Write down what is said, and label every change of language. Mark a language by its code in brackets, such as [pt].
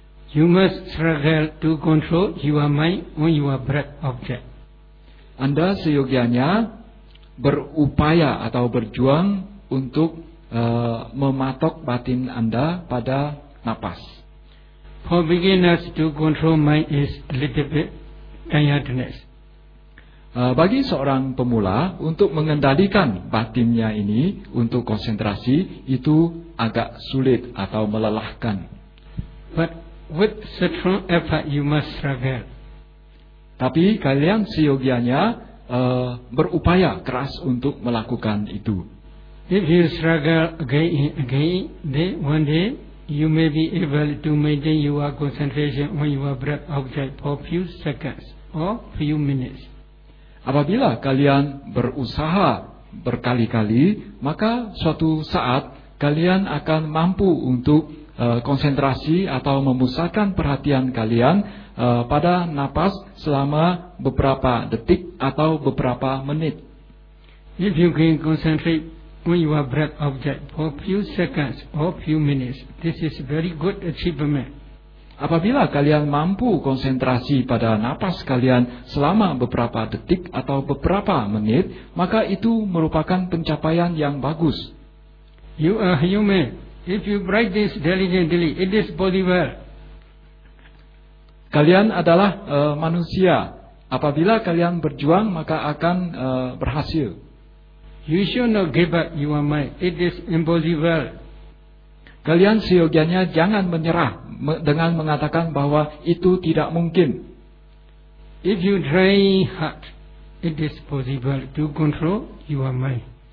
[en] You must struggle to control your mind on your breath object. [id] Anda seyogianya berupaya atau berjuang untuk mematok batin Anda pada napas. [en] For beginners to control mind is a little bit tiredness. [id] Bagi seorang pemula untuk mengendalikan batinnya ini untuk konsentrasi itu agak sulit atau melelahkan. [en] But with strong effort you must struggle. [id] Tapi kalian seyogianya berupaya keras untuk melakukan itu. [en] If you struggle again and again, then one day you may be able to maintain your concentration on your breath object for few seconds or few minutes. [id] Apabila kalian berusaha berkali-kali, maka suatu saat kalian akan mampu untuk konsentrasi atau memusatkan perhatian kalian pada napas selama beberapa detik atau beberapa menit. [en] If you can concentrate on your breath object for few seconds or few minutes, this is very good achievement. [id] Apabila kalian mampu konsentrasi pada napas kalian selama beberapa detik atau beberapa menit, maka itu merupakan pencapaian yang bagus. [en] You are human. If you practice diligently, it is possible. [id] Kalian adalah manusia. Apabila kalian berjuang, maka akan berhasil. [en] You should not give up your mind. It is impossible. [id] Kalian seyogianya jangan menyerah dengan mengatakan bahwa itu tidak mungkin. [en] If you try hard, it is possible to control your mind.